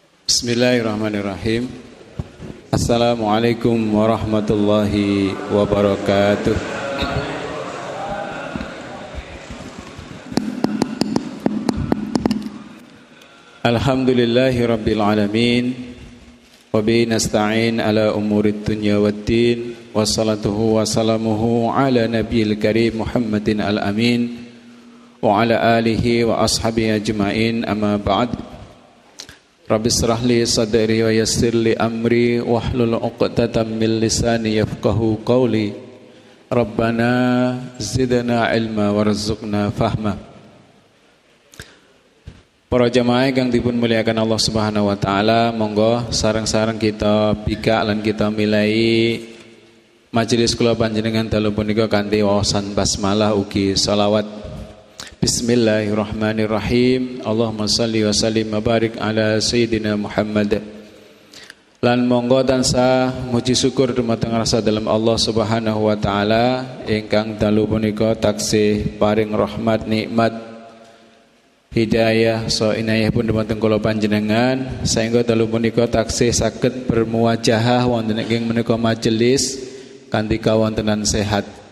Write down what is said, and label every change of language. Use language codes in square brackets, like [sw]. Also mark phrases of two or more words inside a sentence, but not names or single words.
[ar] بسم الله الرحمن الرحيم. السلام عليكم ورحمة الله وبركاته. الحمد لله رب العالمين. وبه نستعين على أمور الدنيا والدين. والصلاة والسلام على النبي الكريم محمد الأمين. وعلى آله وأصحابه أجمعين، أما بعد. رب اشرح لي صدري ويسر لي أمري واحلل عقدة من لساني يفقهوا قولي. ربنا زدنا علما وارزقنا فهما. [jv] Para jamaah kang dipun muliakan [ar] الله سبحانه وتعالى, [jv] monggo sareng-sareng kita bika lan kita milai majelis kula panjenengan dalu punika kanthi wawasan basmalah ugi shalawat. [ar] بسم الله الرحمن الرحيم. اللهم صل وسلم وبارك على سيدنا محمد. [jv] Lan monggo tansah muji syukur dumateng rasa dalam [ar] الله سبحانه وتعالى [jv] ingkang dalu punika taksih paring rahmat nikmat hidayah so inayah pun dumateng kula panjenengan saengga dalu punika taksih saged bermuwajahah wonten ing menika majelis kanthi kawontenan sehat.